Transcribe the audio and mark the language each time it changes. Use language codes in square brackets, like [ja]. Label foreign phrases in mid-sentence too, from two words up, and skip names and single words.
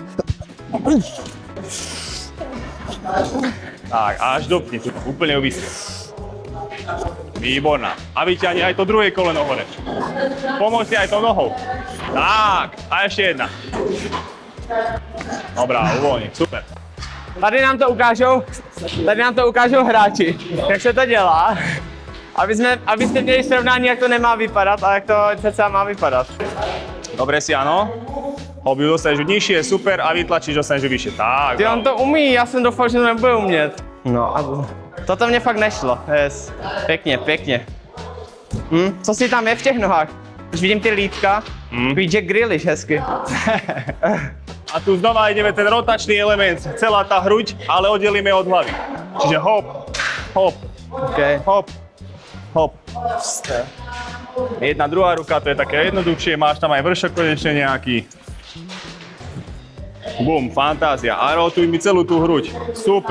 [sk] Tak, až dopni, tu úplne ju vysri. Výborná. A vyťahni aj to druhé koleno hore. Pomôž si aj tou nohou. Tak, a ešte jedna. Dobrá, uvoľni, super. [cs] Tady nám to ukážou hráči, jak se to dělá. Abyste měli srovnání, jak to nemá vypadat a jak to přece má vypadat. [sk] Dobre si, áno. Hobby dostaneš nižšie, super, a vytlačíš, dostaneš vyššie. Tak, [cs] Ty, on to umí, já jsem doufal, že to nebude umět. No a toto mě fakt nešlo. Yes. Pěkně. Co si tam je v těch nohách? Už vidím ty lítka, takový Jack Grealish hezky. [sk] A tu znova ideme ten rotačný element, celá tá hruď, ale oddelíme od hlavy. Čiže hop, hop, Okay. hop, hop. Jedna, druhá ruka, to je také jednoduchšie, máš tam aj vršok konečne nejaký. Bum, fantázia. A rotuj mi celú tú hruď. Super.